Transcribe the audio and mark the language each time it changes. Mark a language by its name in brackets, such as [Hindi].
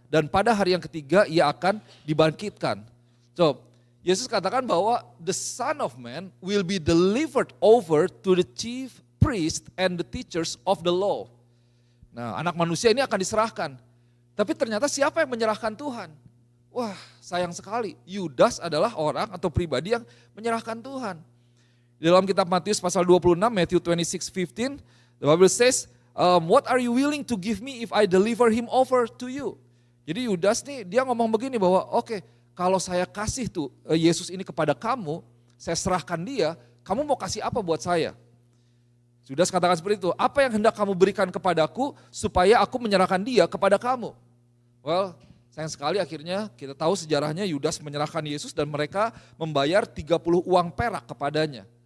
[Indonesian] Dan pada hari yang ketiga ia akan dibangkitkan. [English] So, [Indonesian] Yesus katakan bahwa [English] the Son of Man will be delivered over to the chief priest and the teachers of the law. [Indonesian] Nah, anak manusia ini akan diserahkan. Tapi ternyata siapa yang menyerahkan Tuhan? Wah, sayang sekali. Yudas adalah orang atau pribadi yang menyerahkan Tuhan. Di dalam kitab Matius pasal 26, [English] Matthew 26:15, the Bible says, what are you willing to give me if I deliver him over to you? [Indonesian] Jadi Yudas nih dia ngomong begini bahwa oke, kalau saya kasih tuh Yesus ini kepada kamu, saya serahkan dia, kamu mau kasih apa buat saya? Yudas katakan seperti itu, apa yang hendak kamu berikan kepadaku supaya aku menyerahkan dia kepada kamu? Well, sayang sekali akhirnya kita tahu sejarahnya Yudas menyerahkan Yesus dan mereka membayar 30 uang perak kepadanya.